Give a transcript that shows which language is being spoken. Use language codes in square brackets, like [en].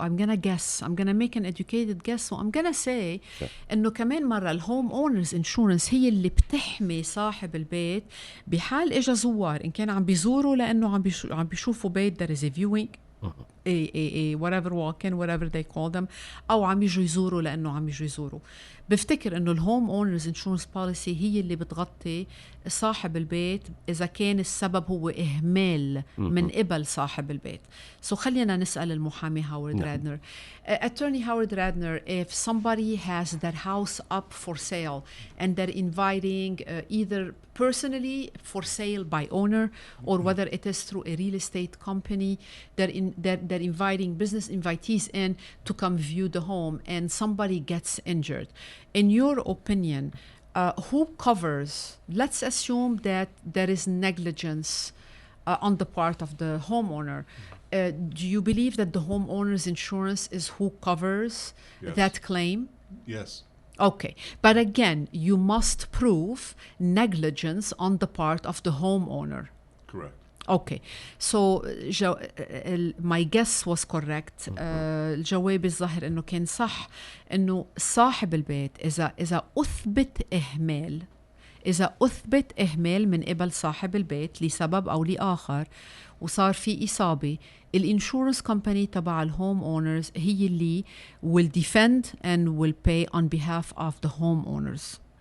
[en] I'm gonna guess, I'm gonna make an educated guess, I'm gonna say [ar] انه كمان مرة الهوم اونرز انشورنس هي اللي بتحمي صاحب البيت بحال اجا زوار، ان كان عم بيزوروا لانه عم بيشوفوا بيت [en] there is a viewing whatever walk-in whatever they call them، [ar] او عم يجوا يزوروا لانه عم يجوا يزوروا. بفتكر انه الهوم اونرز انشورنس بوليسي هي اللي بتغطي صاحب البيت اذا كان السبب هو اهمال من قبل صاحب البيت. خلينا نسال المحامي هاورد رادنر. [en] Attorney Howard Radner, if somebody has their house up for sale and they're inviting either personally for sale by owner or whether it is through a real estate company, they're inviting business invitees in to come view the home and somebody gets injured. In your opinion, who covers? Let's assume that there is negligence on the part of the homeowner. Do you believe that the homeowner's insurance is who covers that claim? Yes. Okay. But again, you must prove negligence on the part of the homeowner. Correct. Okay. So my guess was correct. [ar] الجواب الظاهر انه كان صح، انه صاحب البيت اذا اثبت اهمال من قبل صاحب البيت لسبب او لاخر وصار في إصابة، الانشورنس كومباني تبع الهوم اونرز هي اللي [en] will defend and will pay on behalf of the homeowners.